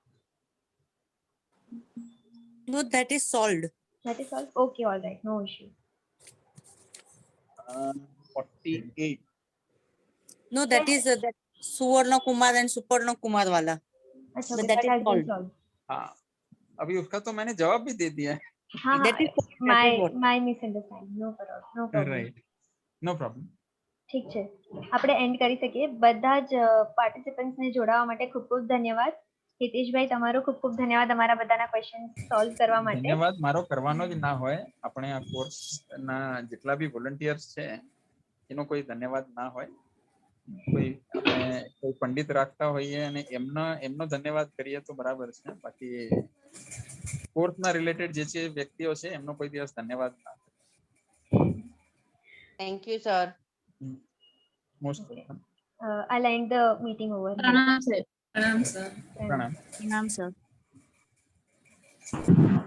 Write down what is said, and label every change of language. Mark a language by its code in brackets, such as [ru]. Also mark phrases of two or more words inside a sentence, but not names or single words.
[en] No, that is solved. That is all. Okay, all right, no issue. 48. No, that is that Suvarna Kumar and Suparna Kumar wala. अच्छा, But okay, that that is has been solved. solved. [hi] हाँ, अभी उसका तो मैंने जवाब भी दे दिया है. हाँ, [en] That is solved, that is what. my misunderstanding. No problem. No problem. Right. No problem. [gu] ઠીક છે, આપણે એન્ડ કરી શકીએ. બધા જ પાર્ટિસિપન્ટ્સ ને જોડાવા માટે ખૂબ ખૂબ ધન્યવાદ. હિતેશભાઈ, તમારો ખૂબ ખૂબ ધન્યવાદ અમારા બધાના [en] question solve [gu] કરવા માટે. ધન્યવાદ મારો કરવાનો જ ના હોય. આપણે આ કોર્સ ના જેટલા બી વોલન્ટિયર્સ છે એનો કોઈ ધન્યવાદ ના હોય. કોઈ આપણે કોઈ પંડિત રાખતા હોઈએ અને એમનો ધન્યવાદ કરીએ તો બરાબર છે. બાકી કોર્સના રિલેટેડ જે છે વ્યક્તિઓ છે એમનો કોઈ દિવસ ધન્યવાદ ના. [en] Thank you, sir. Most welcome. I'll end the meeting over here. [gu] પ્રણામ સર. પ્રણામ. [en] Pranam, sir.